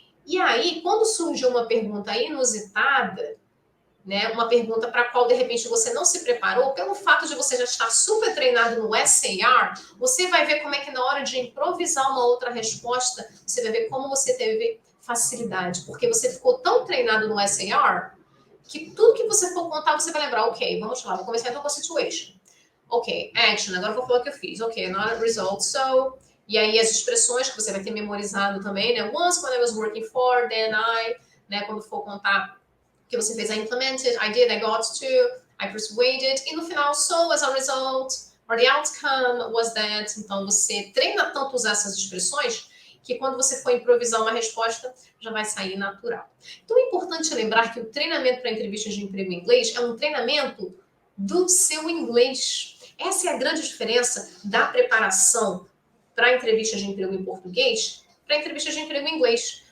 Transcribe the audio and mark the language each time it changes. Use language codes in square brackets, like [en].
[pt] E aí, quando surge uma pergunta inusitada, né, uma pergunta para a qual de repente você não se preparou, pelo fato de você já estar super treinado no SAR, você vai ver como é que na hora de improvisar uma outra resposta, você vai ver como você teve facilidade, porque você ficou tão treinado no SAR que tudo que você for contar, você vai lembrar, ok, vamos lá, vou começar então com a situation. Ok, action, agora eu vou falar o que eu fiz. [en] Ok, not a result, so... [pt] E aí as expressões que você vai ter memorizado também, né? [en] Once when I was working for, then I... [pt] Né? Quando for contar que você fez, [en] I implemented, I did, I got to, I persuaded. [pt] E no final, [en] so as a result, or the outcome was that. [pt] Então, você treina tanto usar essas expressões que quando você for improvisar uma resposta, já vai sair natural. Então, é importante lembrar que o treinamento para entrevistas de emprego em inglês é um treinamento do seu inglês. Essa é a grande diferença da preparação para entrevistas de emprego em português para entrevistas de emprego em inglês.